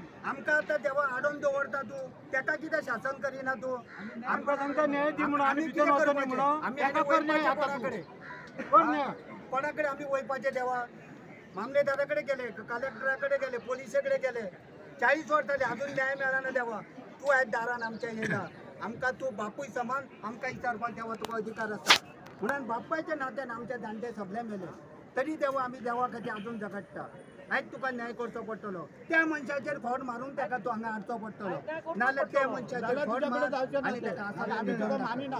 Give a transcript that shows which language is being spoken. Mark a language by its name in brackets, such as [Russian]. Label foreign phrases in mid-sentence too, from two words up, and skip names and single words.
[Konkani] आमका आता देवा आडून दवरता तू. त्याका किती शासन करीना तू. आमका सांगता न्याय दी म्हणून आम्ही किती तिथं नव्हतो करपाचे? म्हणून आम्ही त्याका आधी कर न्याय वैपाचे आता कोणाकडे? तू. कोण न्याय? कोणाकडे आम्ही वैपाचे देवा. मामलेदाराकडे गेले, कलेक्टराकडे गेले, पोलिसाकडे गेले. [Marathi] 40 वर्ष झाले अजून न्याय मिळाला ना देवा. [Konkani] तू आहेत दारान आमच्या येला. आमका तू बापूय समान आमका विचारपाक देवा तुका अधिकार असता. म्हणून बापायच्या नात्यान आमच्या जाणटे सगळे मेले. तरी देवा आम्ही देवा खातीर अजून झगडटा. आयज तुका न्याय करचो पडटलो. त्या मनशाचेर खोड मारून त्याका तू हांगा हाडचो पडटलो. नाल्यार त्या मनशाचेर खोड मार आणि त्याका आसा आम्ही मानिना.